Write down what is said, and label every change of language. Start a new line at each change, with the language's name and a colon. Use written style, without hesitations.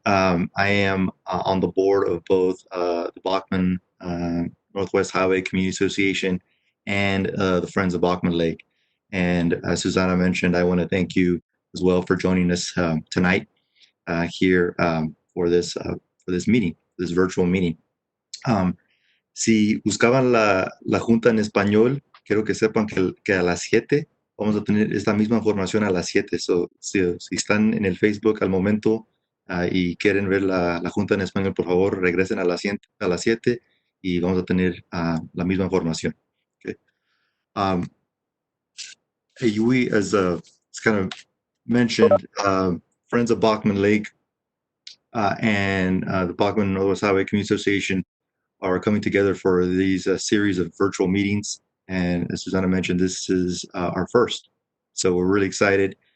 English: I am on the board of both the Bachman Northwest Highway Community Association and the Friends of Bachman Lake. And as Susanna mentioned, I want to thank you as well for joining us tonight here for this meeting, this virtual meeting.
Spanish: Si buscaban la junta en español, quiero que sepan que a las 7 vamos a tener esta misma información a las 7. So, si están en el Facebook al momento y quieren ver la junta en español, por favor, regresen a las 7 y vamos a tener la misma información.
English: Okay. We, as kind of mentioned, Friends of Bachman Lake and the Bachman Northwest Highway Community Association are coming together for these series of virtual meetings. And as Susanna mentioned, this is our first. So we're really excited.